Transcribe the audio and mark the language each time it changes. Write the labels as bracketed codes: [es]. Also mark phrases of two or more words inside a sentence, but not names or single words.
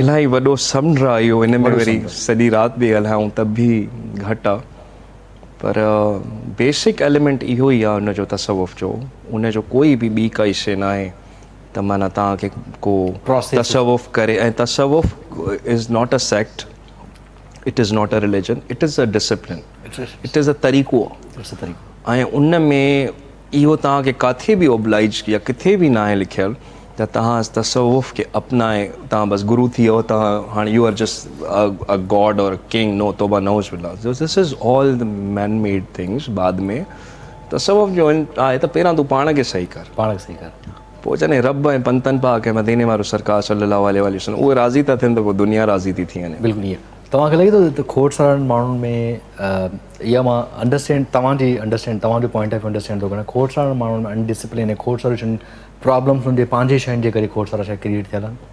[sd] इलाही वॾो समुंड आहे इहो इन में वरी सॼी राति बि ॻाल्हायूं त बि घटि आहे पर [en] basic element [sd] इहो ई आहे उनजो तसव्वुफ़ जो उनजो कोई बि ॿी काई शइ न आहे त माना तव्हांखे को तसव्वुफ़ करे ऐं तसव्वुफ़ [en] is not a sect it is not a religion it is a discipline it is a [sd] तरीक़ो ऐं उन में इहो तव्हांखे किथे बि ओबलाइज या किथे बि न आहे लिखियलु त तव्हां तसव्वुफ़ खे अपनाए तव्हां बसि गुरू थी वियो तव्हां हाणे [en] you are just a god or king no [sd] तोबा [ar] نعوذ بالله [en] this is all the man made things [sd] बाद में तसव्वुफ़ जो आहे त पहिरां तूं पाण खे सही कर पोइ जॾहिं रब ऐं पंतनि पाक ऐं मदीने वारो सरकार [ar] صلى الله عليه وسلم [sd] उहे राज़ी था थियनि त पोइ दुनिया राज़ी थी वञे बिल्कुलु ईअं तव्हांखे लॻे थो त खोड़ सारनि माण्हुनि में इहा मां तव्हांजो [en] point of understand [sd] थो कयां खोड़ सारनि माण्हुनि में अनडिसिप्लिन ऐं खोड़ सारियूं शयूं प्रॉब्लम्स हुनजे पंहिंजे शयुनि जे करे खोड़ सारा शइ क्रिएट थियल आहिनि